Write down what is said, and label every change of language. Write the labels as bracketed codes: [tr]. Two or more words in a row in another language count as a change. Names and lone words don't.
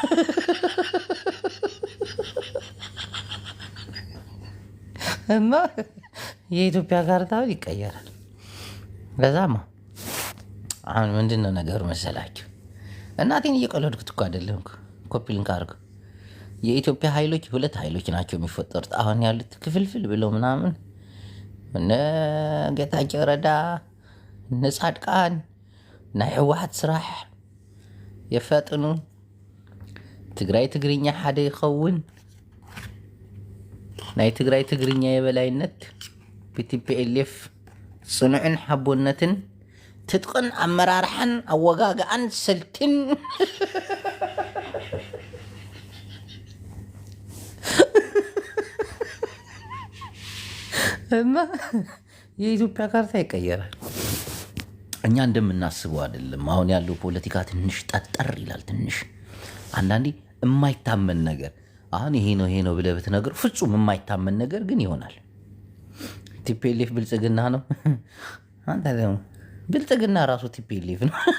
[am] እና የኢትዮጵያ ካርታ ይቀየራል። ለዛማ አሁን ምንድን ነው ነገሩ መሰላችሁ? እናቴን እየቀለድኩት እኮ አይደለም። ኮፒ ሊንክ አድርገው። የኢትዮጵያ ኃይሎች ሁለት ኃይሎች ናቸው የሚፈጠሩት አሁን ያሉት ክፍልፍል ብለው ምናምን እነ ጌታቸው ረዳ እነ ጻድቃን [ti] ናይ ሕወሓት ስራሕ [am] የፈጥኑ ትግራይ ትግርኛ ሓደ ይኸውን [ti] ናይ ትግራይ ትግርኛ የበላይነት ብቲፒኤልኤፍ ጽኑዕን ሓቦነትን ትጥቅን አመራርሓን አወጋግአን ስልትን [am] እና የኢትዮጵያ ካርታ ይቀየራል። እኛ እንደምናስበው አይደለም። አሁን ያለው ፖለቲካ ትንሽ ጠጠር ይላል። ትንሽ አንዳንዴ የማይታመን ነገር አሁን ይሄ ነው ብለህ ብትነግር ፍጹም የማይታመን ነገር ግን ይሆናል። ቲፒኤልኤፍ ብልጽግና ነው። አንተ ደግሞ ብልጽግና ራሱ ቲፒኤልኤፍ ነው።